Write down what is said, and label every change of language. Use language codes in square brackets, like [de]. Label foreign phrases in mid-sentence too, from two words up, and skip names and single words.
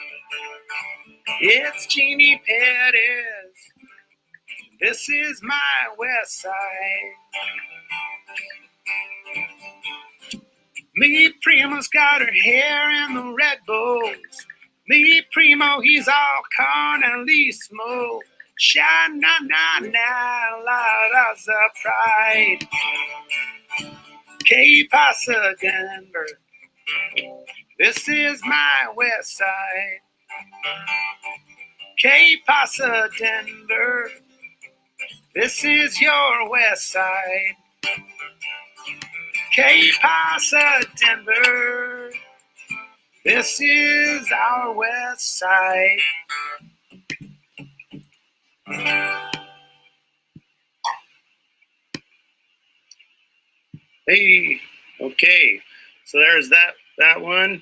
[en] It's Jeannie Perez. This is my West Side. Me Primo's got her hair in the red bows. Me Primo, he's all carnalismo. Sha-na-na-na, la-da-za pride. [es] Que pasa, Denver? [en] This is my West Side. [es] Que pasa, Denver? [en] This is your West Side. [es] Que pasa, Denver? [en] This is our West Side. Hey, okay. So there's that one.